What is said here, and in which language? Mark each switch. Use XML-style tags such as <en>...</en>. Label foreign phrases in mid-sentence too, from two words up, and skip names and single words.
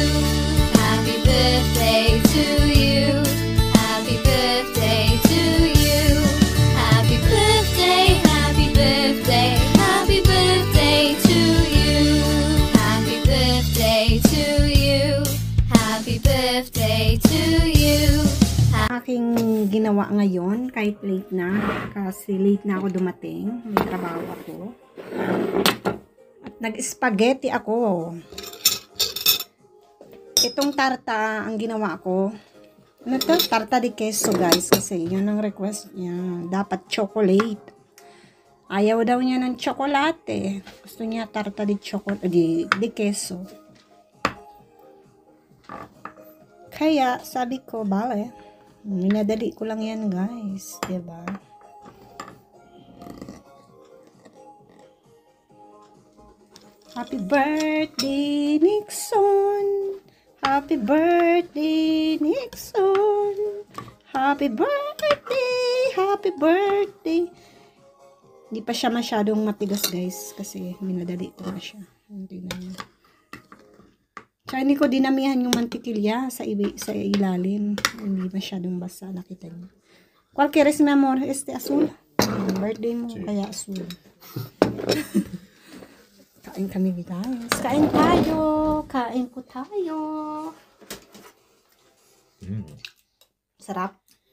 <en>Happy birthday to you. Happy birthday to you. Happy birthday, happy birthday, happy birthday to you. Happy birthday to you. Happy birthday to you.</en> <tl>Aking ginawa ngayon kahit late na kasi late na ako dumating, may trabaho ako at nag-spaghetti ako. Itong tarta ang ginawa ko, ano to?</tl> <es>Tarta de queso</es> <tl>guys, kasi yun ang request niya, dapat chocolate. Ayaw daw niya ng chocolate, gusto niya</tl> <es>tarta de chocolate, de queso.</es> <tl>Kaya sabi ko bale, minadali ko lang yan guys, diba?</tl> <en>Happy birthday Nixon, happy birthday Nixon, happy birthday,</en> <tl>happy birthday. Hindi pa siya masyadong matigas guys kasi minadali ko na siya. Hindi na yun. Tsaka hindi ko dinamihan yung mantikilya sa ilalim. Hindi masyadong basa, nakita niyo.</tl> <es>¿Cuál quieres, mi amor? Este azul.</es> <tl>Birthday mo, kaya azul. Kain kami guys. Kain tayo. Kain po tayo. Sarap.</tl>